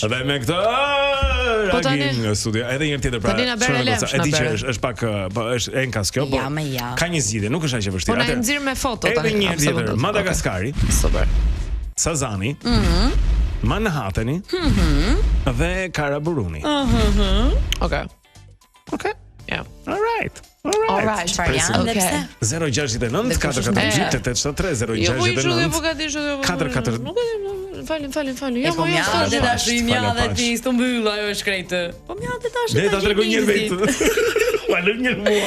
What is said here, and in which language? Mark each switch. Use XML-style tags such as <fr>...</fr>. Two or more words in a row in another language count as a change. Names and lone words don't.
<sq>Dhe me këtë reagim në studio, edhe një tjetër pra. E di që është pak, është enkas kjo, po. Ka një zgjidhje, nuk është aq e vështirë. Po na nxjerr me foto tani. Edhe një tjetër, Madagaskari. Super. Sazani. Manhattani. Dhe Karaburuni. Okay. Yeah. All right. Çfarë janë dhe pse? 069 448 873 069 448. Falem. Po mjatë tash mjatë ti Istanbul ajo është krejtë. Po mjatë tash. Le ta tregoj një vetë. Falem një mua.</sq>